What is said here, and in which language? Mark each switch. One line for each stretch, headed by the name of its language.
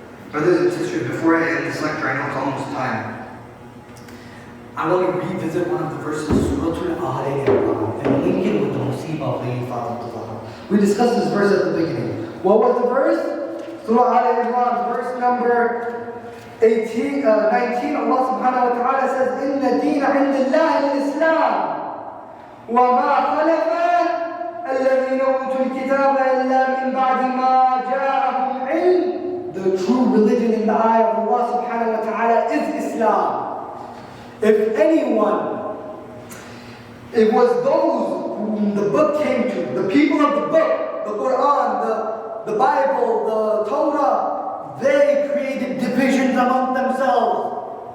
English: Brothers and sisters, before I end this lecture, I know it's almost time. I want to revisit one of the verses, Surah Al-Ahli, and link it with the Musibah of Zahra. We discussed this verse at the beginning. What was the verse? Surah Al-Imran, verse number 19. Allah subhanahu wa ta'ala says,
Arabic: إِنَّ الدِّينَ عِنْدَ اللَّهِ الْإِسْلَامِ وَمَا خَلَفَ الَّذِينَ أُوتُوا الْكِتَابَ إِلَّا مِنْ بَعْدِ مَا جَاءَهُمْ عِلْمٌ.
English: The true religion in the eye of Allah subhanahu wa ta'ala is Islam. If anyone, it was those whom the book came to, the people of the book, the Quran, the Bible, the Torah, they created divisions among themselves.